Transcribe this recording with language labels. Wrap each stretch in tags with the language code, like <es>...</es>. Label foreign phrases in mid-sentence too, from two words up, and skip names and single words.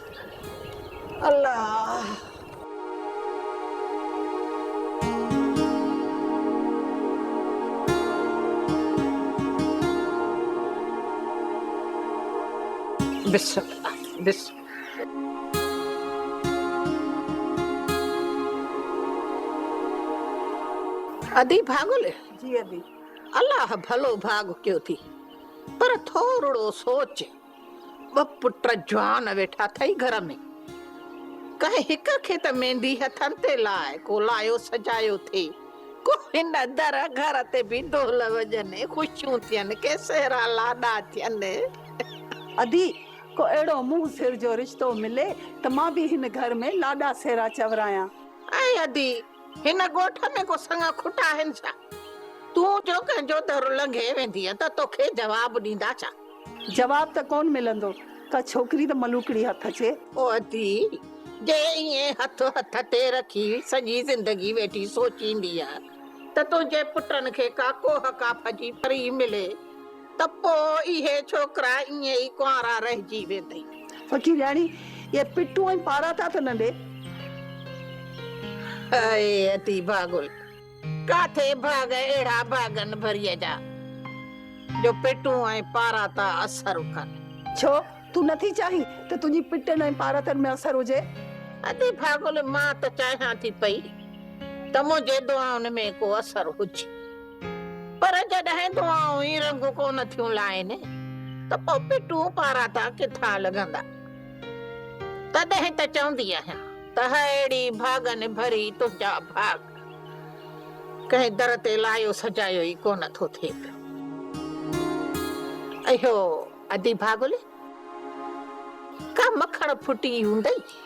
<sd>अल्लाह बिस्मिल्लाह बिस्मिल्लाह अदी भागुल जी अदी अल्लाह भलो भाग कयो थी पर थोरो सोच ब पुट जवान वेठा थई घर में कहीं हिक खे त मेहंदी हथन ते लाए को लायो सजायो थे को हिन दर घर ते भी ढोल वजने खुशियूं थियन के सेरा लाडा थियन अदी को एड़ो मुंह सिर जो रिश्तो मिले त मां भी हिन घर में लाडा सेरा चवराया ऐ अदी हिन ॻोठ में को संगा खुटा आहिनि छा तूं जो कंहिंजो दर लंघे वेंदी त तोखे जवाब ॾींदा छा जवाब त कोन मिलंदो का छोकरी त मलूकड़ी हथ अचे ओ अदी जे इए हथ हथ ते रखी सॼी जिंदगी वेठी सोचींदी आ त तुंहिंजे पुटनि खे का कोह काफ जी परी मिले त पोइ इहे छोकिरा इए ई कुंवारा रहिजी वेंदई फकीर यानी ये पिट्टू ऐं पारा था त न ॾे अरे अति भागुल काथे भाग एड़ा भागन भरिए जा जो पेटू ऐं पारा ता असर कर छो तू नथी चाही त तुंहिंजी पिटन ऐं पारतन में असर हुजे अति भागुल मां त चाहियां थी पई त मुंहिंजे दुआउनि में को असर हुजे पर जॾहिं दुआऊं ई रंग कोन थियूं लाइनि त पोइ पेटू पारा ता किथां लॻंदा तॾहिं त चवंदी आहियां त अहिड़ी भागन भरी तुंहिंजा भाग कंहिं दर ते लायो सजायो ई कोन थो थिए अयो अदी भागुल का मखण फुटी हूंदई</sd>